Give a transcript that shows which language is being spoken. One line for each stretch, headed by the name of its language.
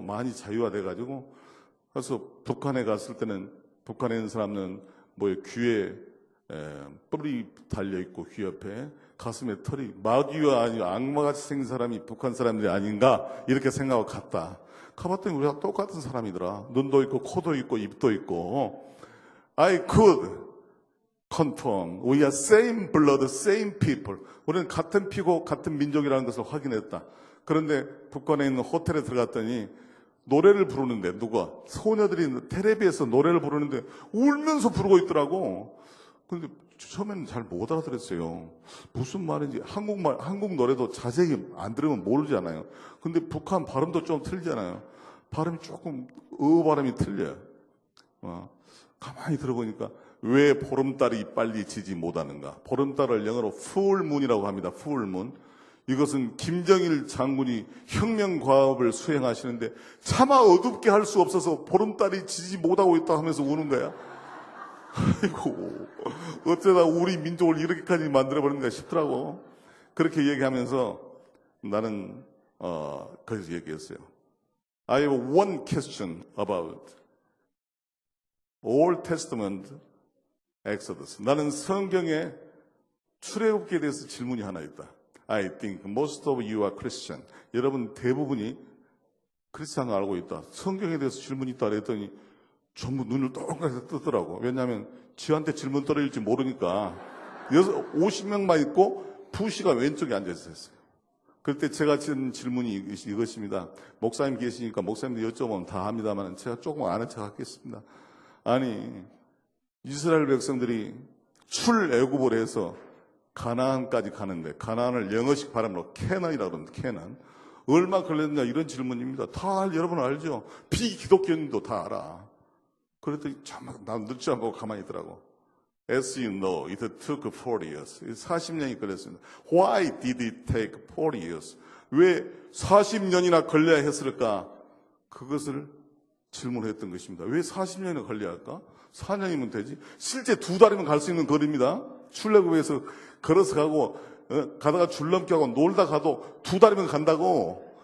Korean: 많이 자유화돼가지고. 그래서 북한에 갔을 때는 북한에 있는 사람은 귀에 뿔이 달려있고 귀 옆에 가슴에 털이 마귀와 아니고 악마같이 생긴 사람이 북한 사람들이 아닌가 이렇게 생각하고 갔다. 가봤더니 우리가 똑같은 사람이더라. 눈도 있고 코도 있고 입도 있고.
English: I could confirm we are same blood, same people.
Korean: 우리는 같은 피고 같은 민족이라는 것을 확인했다. 그런데 북한에 있는 호텔에 들어갔더니 노래를 부르는데 누가? 소녀들이 텔레비에서 노래를 부르는데 울면서 부르고 있더라고. 근데 처음에는 잘 못 알아들었어요. 무슨 말인지. 한국 노래도 자세히 안 들으면 모르잖아요. 근데 북한 발음도 좀 틀리잖아요. 발음이 조금, 발음이 틀려요. 가만히 들어보니까 왜 보름달이 빨리 지지 못하는가. 보름달을 영어로 풀문이라고 합니다. 풀문. 이것은 김정일 장군이 혁명과업을 수행하시는데 차마 어둡게 할 수 없어서 보름달이 지지 못하고 있다 하면서 우는 거야. 아이고, 어쩌다 우리 민족을 이렇게까지 만들어버렸는가 싶더라고. 그렇게 얘기하면서 나는 거기서 얘기했어요.
English: I have one question about Old Testament Exodus.
Korean: 나는 성경의 출애굽기에 대해서 질문이 하나 있다.
English: I think most of you are Christian.
Korean: 여러분 대부분이 크리스찬을 알고 있다. 성경에 대해서 질문이 있다 그랬더니 전부 눈을 똑같이 뜨더라고. 왜냐하면 지한테 질문 떨어질지 모르니까 50명만 있고 부시가 왼쪽에 앉아 있었어요. 그때 제가 지은 질문이 이것입니다. 목사님 계시니까 목사님들 여쭤보면 다 합니다만 제가 조금 아는 척 하겠습니다. 아니, 이스라엘 백성들이 출애굽을 해서 가나안까지 가는데, 가나안을 영어식 발음으로 캐난이라고 그러는데, 캐난. 얼마 걸렸냐 이런 질문입니다. 다 여러분 알죠? 비기독교인도 다 알아. 그랬더니 참 난 늦지 않고 가만히 있더라고.
English: As you know, it took 40 years.
Korean: 40년이 걸렸습니다.
English: Why did it take 40 years?
Korean: 왜 40년이나 걸려야 했을까? 그것을 질문했던 것입니다. 왜 40년이나 걸려야 할까? 4년이면 되지. 실제 2달이면 갈 수 있는 거리입니다. 출애굽에서 걸어서 가고 가다가 줄넘기 하고 놀다 가도 2달이면 간다고.